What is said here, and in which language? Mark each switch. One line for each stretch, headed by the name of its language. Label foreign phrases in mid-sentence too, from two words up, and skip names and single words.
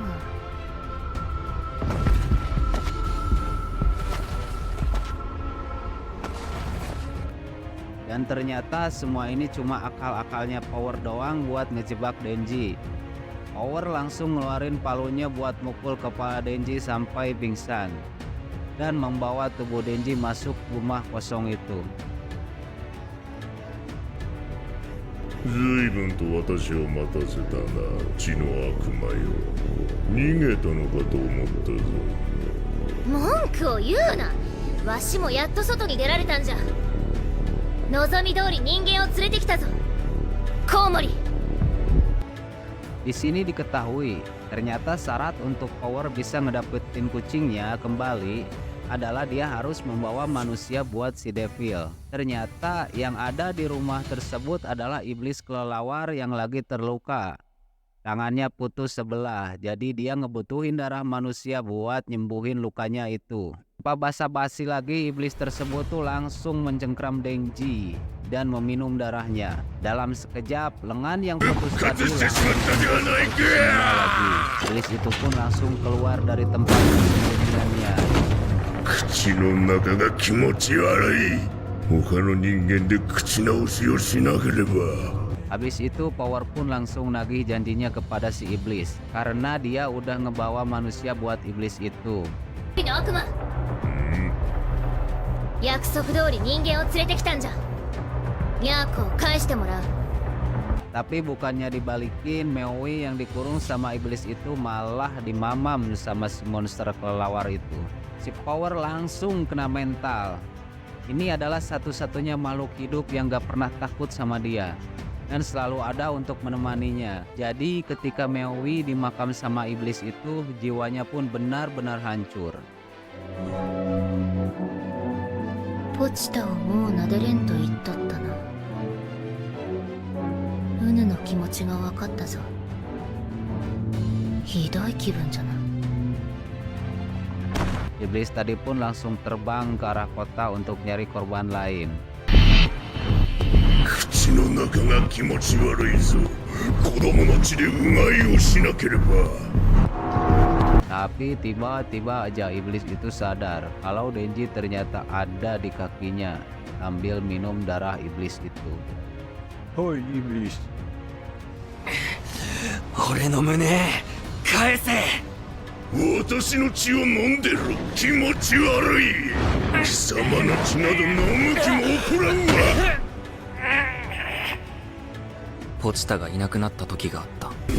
Indonesian: Dan ternyata semua ini cuma akal-akalnya Power doang buat ngejebak Denji. Power langsung ngeluarin palunya buat mukul kepala Denji sampai pingsan dan membawa tubuh Denji masuk rumah kosong itu.
Japanese: 随分と私を待たせたな、血の悪魔よ。逃げたのかと思ったぞ。文句を言うな。わしもやっと外に出られたんじゃ。望み通り人間を連れてきたぞ、コウモリ。
Indonesian: Di sini diketahui ternyata syarat untuk Power bisa ngedapetin kucingnya kembali adalah dia harus membawa manusia buat si Devil. Ternyata yang ada di rumah tersebut adalah iblis kelelawar yang lagi terluka. Tangannya putus sebelah, jadi dia ngebutuhin darah manusia buat nyembuhin lukanya itu. Tanpa basa-basi lagi, iblis tersebut tuh langsung mencengkram Denji dan meminum darahnya. Dalam sekejap, lengan yang putus tadi langsung lagi. Iblis itu pun langsung keluar dari tempat persembunyiannya.
Japanese: 口の中が気持ち悪い。他の人間で口直しをしなければ。
Indonesian: Habis itu Power pun langsung nagih janjinya kepada si iblis karena dia udah ngebawa manusia buat iblis itu.
Japanese: 悪魔、約束通り人間を連れてきたんじゃ。ニャーコを返してもらう。
Indonesian: Tapi bukannya dibalikin, Meoi yang dikurung sama iblis itu malah dimamam sama si monster kelelawar itu. Si Power langsung kena mental. Ini adalah satu-satunya makhluk hidup yang gak pernah takut sama dia dan selalu ada untuk menemaninya. Jadi ketika Meoi dimakam sama iblis itu, jiwanya pun benar-benar hancur.
Japanese: ポチタをもう撫でれんと言っとったな。ウヌの気持ちが分かったぞ。ひどい気分じゃな。
Indonesian: Iblis tadi pun langsung terbang ke arah kota untuk nyari korban lain.
Japanese: 口の中が気持ち悪いぞ。 子供の血でうがいをしなければ。
Indonesian: Tapi tiba-tiba aja iblis itu sadar kalau Denji ternyata ada di kakinya sambil minum darah iblis itu. Hoi iblis.
Japanese: 俺の胸返せ。私の血を飲んでろ。気持ち悪い。貴様の血など飲む気も起こらんわ。ポチタがいなくなった時があった。